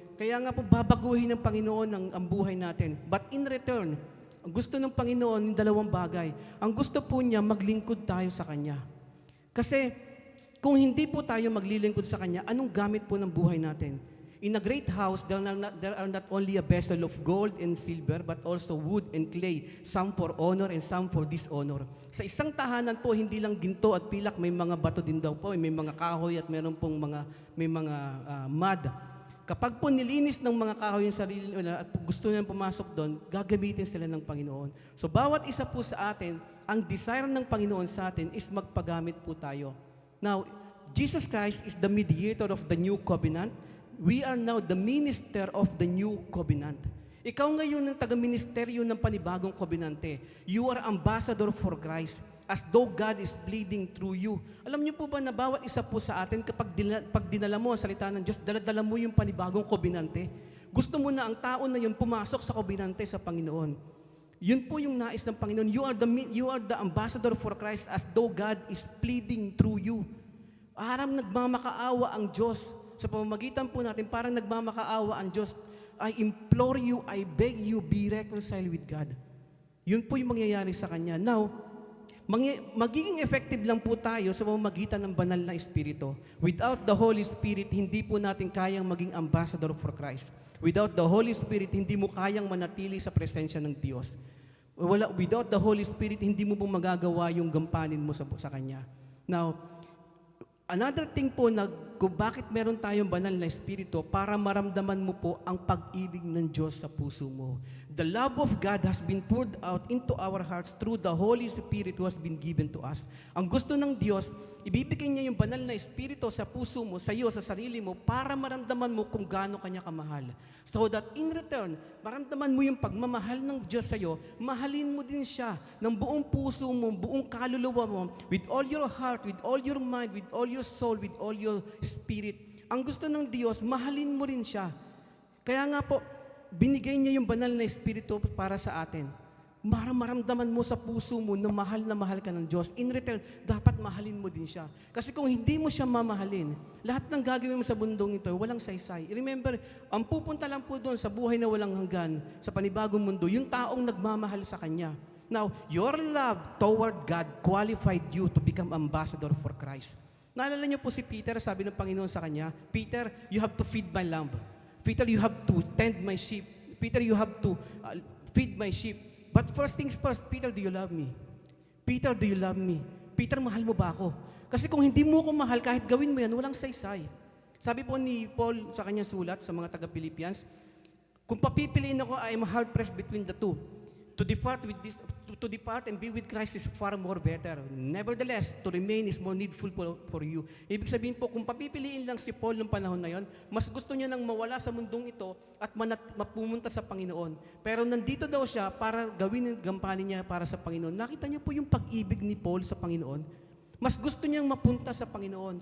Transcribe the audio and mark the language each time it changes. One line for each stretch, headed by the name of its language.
Filipino: Kaya nga po babaguhin ng Panginoon ang buhay natin.
English: But in return,
Filipino: ang gusto ng Panginoon yung dalawang bagay. Ang gusto po niya, maglingkod tayo sa Kanya. Kasi kung hindi po tayo maglilingkod sa Kanya, anong gamit po ng buhay natin?
English: In a great house, there are not only a vessel of gold and silver, but also wood and clay, some for honor and some for dishonor.
Filipino: Sa isang tahanan po, hindi lang ginto at pilak, may mga bato din daw po, may mga kahoy at meron pong may mga mud. Kapag po nilinis ng mga kahoy yung sarili nila at gusto nilang pumasok doon, gagamitin sila ng Panginoon. So bawat isa po sa atin, ang desire ng Panginoon sa atin is magpagamit po tayo.
English: Now, Jesus Christ is the mediator of the new covenant. We are now the minister of the new covenant.
Filipino: Ikaw ngayon ang taga-ministeryo ng panibagong kobenante.
English: You are ambassador for Christ, as though God is pleading through you.
Filipino: Alam niyo po ba na bawat isa po sa atin, kapag dinala mo ang salita ng Diyos, dala mo yung panibagong kobenante. Gusto mo na ang tao na yun pumasok sa kobenante sa Panginoon. Yun po yung nais ng Panginoon.
English: You are the ambassador for Christ, as though God is pleading through you.
Filipino: Nagmamakaawa ang Diyos. Sa pamamagitan po natin, parang nagmamakaawa ang Diyos.
English: I implore you, I beg you, be reconciled with God.
Filipino: Yun po yung mangyayari sa Kanya. Now, magiging effective lang po tayo sa pamamagitan ng banal na Espiritu.
English: Without the Holy Spirit,
Filipino: hindi po natin kayang maging ambassador for Christ.
English: Without the Holy Spirit,
Filipino: hindi mo kayang manatili sa presensya ng Diyos.
English: Without the Holy Spirit,
Filipino: hindi mo po magagawa yung gampanin mo sa Kanya. Now, another thing po kung bakit meron tayong banal na Espiritu, para maramdaman mo po ang pag-ibig ng Diyos sa puso mo.
English: The love of God has been poured out into our hearts through the Holy Spirit who has been given to us.
Filipino: Ang gusto ng Diyos, ibibigay niya yung banal na Espiritu sa puso mo, sa iyo, sa sarili mo, para maramdaman mo kung gaano Kanya kamahal. So that in return, maramdaman mo yung pagmamahal ng Diyos sa iyo, mahalin mo din siya ng buong puso mo, buong kaluluwa mo,
English: with all your heart, with all your mind, with all your soul, with all your spirit.
Filipino: Ang gusto ng Diyos, mahalin mo rin siya. Kaya nga po, binigay niya yung banal na Espiritu para sa atin. Maramdaman mo sa puso mo na mahal ka ng Diyos. In return, dapat mahalin mo din siya. Kasi kung hindi mo siya mamahalin, lahat ng gagawin mo sa bundong ito, walang saysay. Remember, ang pupunta lang po doon sa buhay na walang hanggan, sa panibagong mundo, yung taong nagmamahal sa Kanya.
English: Now, your love toward God qualified you to become ambassador for Christ.
Filipino: Naalala niyo po si Peter, sabi ng Panginoon sa kanya, Peter,
English: you have to feed my lamb. Peter, you have to tend my sheep. Peter, you have to feed my sheep. But first things first, Peter, do you love me? Peter, do you love me?
Filipino: Peter, mahal mo ba ako? Kasi kung hindi mo ako mahal, kahit gawin mo yan, walang saysay. Sabi po ni Paul sa kanyang sulat sa mga taga-Philippians, kung papipiliin ako,
English: I am hard pressed between the two. To depart and be with Christ is far more better. Nevertheless, to remain is more needful for you.
Filipino: Ibig sabihin po, kung papipiliin lang si Paul ng panahon na yon, mas gusto niya nang mawala sa mundong ito at mapumunta sa Panginoon. Pero nandito daw siya para gawin ang gampanin niya para sa Panginoon. Nakita niyo po yung pag-ibig ni Paul sa Panginoon. Mas gusto niyang mapunta sa Panginoon.